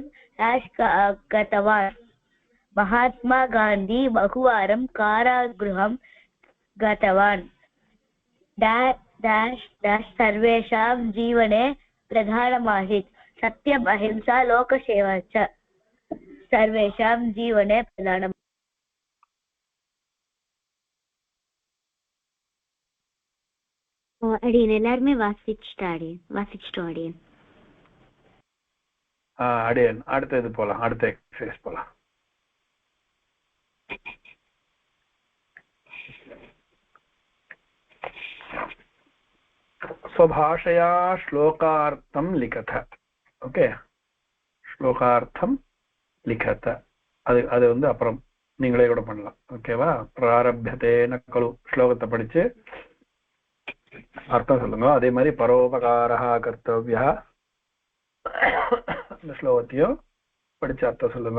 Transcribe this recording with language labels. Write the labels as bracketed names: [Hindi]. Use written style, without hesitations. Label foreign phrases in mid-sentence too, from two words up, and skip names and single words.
[Sanskrit] गतवान् महात्मा गांधी बहुवारं कारागृहं गतवान् [English] dash dash [Sanskrit] सर्वेषां जीवने प्रधानमासीत् सत्यम् अहिंसा लोकसेवा च सर्वेषां जीवने प्रधानम् [Tamil] அடியன் எல்லாருமே வாசிச்சுட்டோம் அடியன். அடியன் அடுத்த இது போலாம், அடுத்த எக்ஸசைஸ் போலாம். [Sanskrit] स्वभाषया श्लोकार्थं लिखत. ஓகே, श्लोकार्थं लिखत. [Tamil] அது வந்து அப்புறம் நீங்களே கூட பண்ணலாம். ஓகேவா? [Sanskrit] प्रारभ्यते न खलु [Tamil] ஸ்லோகத்தை படிச்சு அர்த்தம் சொல்லுங்க. அதே மாதிரி [Sanskrit] परोपकारः कर्तव्यः [Tamil] இந்த ஸ்லோகத்தையும் படிச்சு அர்த்தம் சொல்லுங்க.